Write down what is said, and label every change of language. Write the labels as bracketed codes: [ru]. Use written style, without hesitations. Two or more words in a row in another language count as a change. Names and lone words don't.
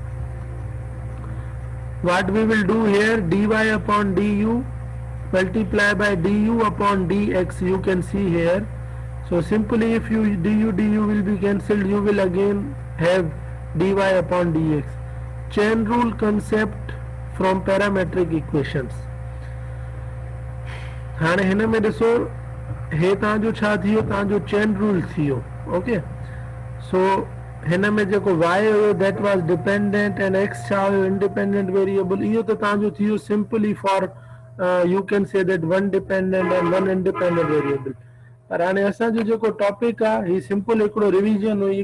[en] What we will do here, dy upon du multiply by du upon dx, you can see here. So simply if you du will be cancelled, you will again have dy upon dx. Chain rule concept from parametric equations. [sd] हाणे हिन में ॾिसो हे तव्हांजो छा थियो, तव्हांजो [en] chain rule [sd] थियो. ओके, सो हिन में जेको y हुयो [en] that was dependent and [sd] x छा हुयो [en] independent variable. [sd] इहो त तव्हांजो थियो [en] simply for you can say that one dependent and one independent variable. [sd] पर हाणे असां जो जेको टॉपिक आहे ही सिंपल हिकिड़ो रिवीजन हुई